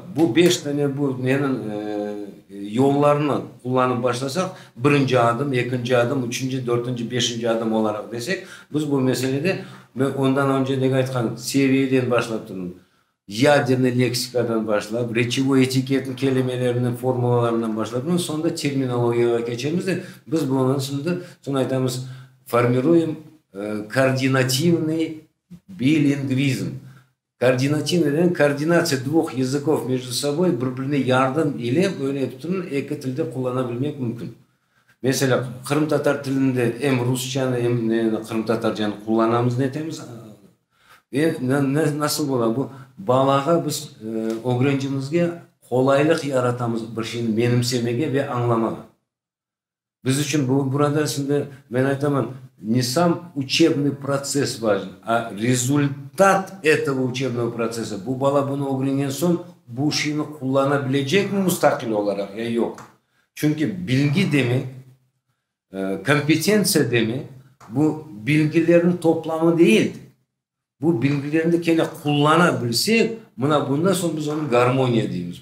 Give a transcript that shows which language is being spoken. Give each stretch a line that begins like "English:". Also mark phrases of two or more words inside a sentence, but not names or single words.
Crimean Tatar: Bu 5 tane bu nenin yollarını kullanıp başlasak birinci adım, ikinci adım, üçüncü, dördüncü, beşinci adım olarak desek biz bu meselede ondan önce ne aytkan seviyeden başlap durun. Ядерный leksikadan başlayıp, речевой etiketin kelimelerinin formulalarından başlayıp, sonunda terminologiye geçeriz de biz bunun sonra aytamiz
Russian: формируем координативный билингвизм. Координативный координация двух языков между собой
Crimean Tatar: birbirine yardım ile böyle tutun iki tilde kullanabilmek mümkün. Mesela Kırım Tatar dilinde hem Rusçanı hem Kırım Tatarcanı kullanamız ne temiz. Ve nasıl olur bu? Balağa biz öğrencimizge kolaylık yaratamız bir şeyin benimsemege ve anlamaga. Biz için burada şimdi ben aytamam
Russian: не сам учебный процесс важен, а результат этого учебного процесса.
Crimean Tatar: Bu bala bunu öğrengen son bu şeyini kullanabilecek mi müstakil olarak ya yok. Çünkü bilgi demek, kompetensiya demek bu bilgilerin toplamı değil. Bu bilgilerini de kendi kullanabilsek bundan sonra biz onu garmoniya deyimiz.